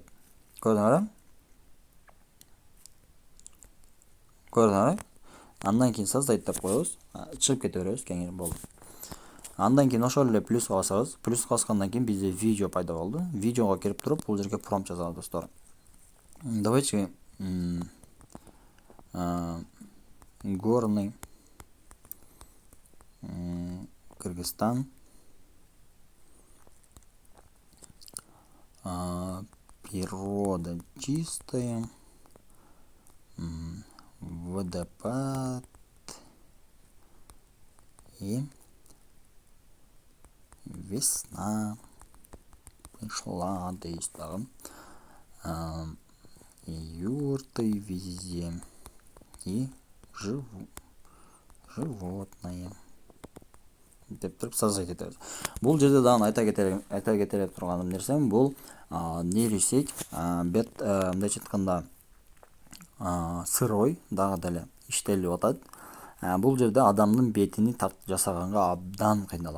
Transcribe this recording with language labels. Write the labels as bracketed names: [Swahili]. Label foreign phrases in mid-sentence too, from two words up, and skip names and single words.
[Kyrgyz] Көрдүңөрбү? Андан кийин создать деп коебуз, чыгып кете беребиз, кеңири болду. Андан кийин ошол эле плюска басабыз. Плюска баскандан кийин бизде видео пайда болду. Видеого кирип туруп, бул жерге промпт жазабыз достор. [Russian] Давайте горный Кыргызстан природа чистая, водопад и весна пришла, [Kyrgyz] дейт дагы. [Russian] Юрты везде и животные [Kyrgyz] деп туруп создать этебиз. Бул жерде дагы айта кетер турганым нерсем, бул нейросеть мындайча айтканда сырой дагы деле иштелип атат. Бул жерде адамдын бетини жасаганга абдан кыйналат.